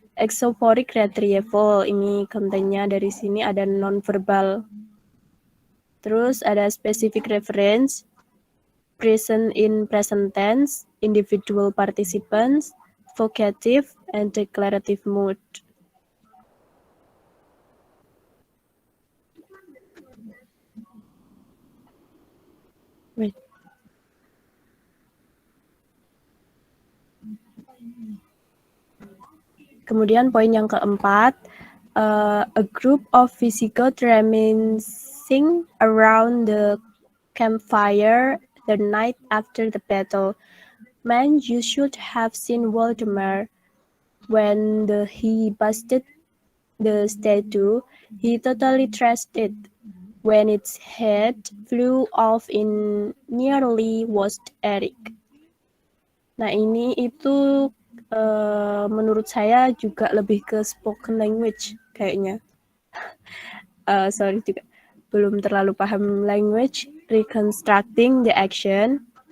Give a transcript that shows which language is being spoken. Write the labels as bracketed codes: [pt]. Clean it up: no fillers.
[id] Exoporic retrieval ini kontennya dari sini ada nonverbal. Terus ada [en] specific reference, present in present tense, individual participants, vocative, and declarative mood. Wait. [id] Kemudian poin yang keempat, [en] a group of Visigoths reminiscing around the campfire the night after the battle. Man, you should have seen Waldemar when he busted the statue. He totally trashed it. When its head flew off in nearly washed Eric. [id] Nah ini itu menurut saya juga lebih ke spoken language kayaknya. Sorry juga belum terlalu paham language. [en] Reconstructing the action.